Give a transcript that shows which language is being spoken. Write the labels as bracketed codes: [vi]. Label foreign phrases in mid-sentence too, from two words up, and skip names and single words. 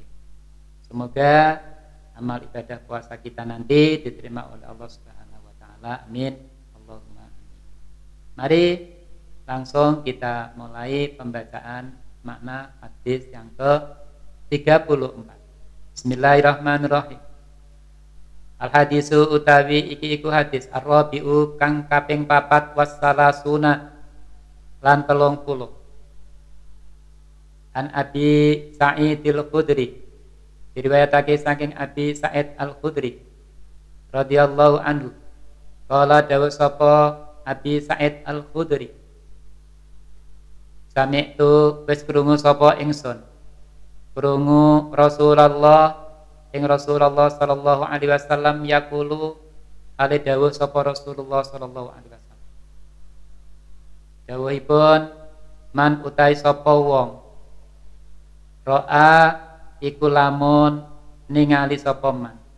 [id] Semoga amal ibadah puasa kita nanti diterima oleh Allah [ar] سبحانه وتعالى. آمين. اللهم آمين. [id] Mari langsung kita mulai pembacaan makna hadis yang ke-34. [ar] Bismillahirrahmanirrahim. الحديث [jv] utawi iki iku hadis ar-rabi'u kang kaping 4 wassalasuna lan 30. An Abi Sa'id al-Khudri, diriwayatake saking Abi Sa'id al-Khudri [ar] رضي الله عنه. [jv] Qala dawuh sapa Abi Sa'id al-Khudri, sami'tu wis krungu sapa ingsun, krungu Rasulullah ing Rasulullah [ar] صلى الله عليه وسلم يقول, [jv] ale dawuh sapa Rasulullah [ar] صلى الله عليه وسلم. [jv] Dawuhipun, man utai sapa wong ro'a iku lamun ningali sapa man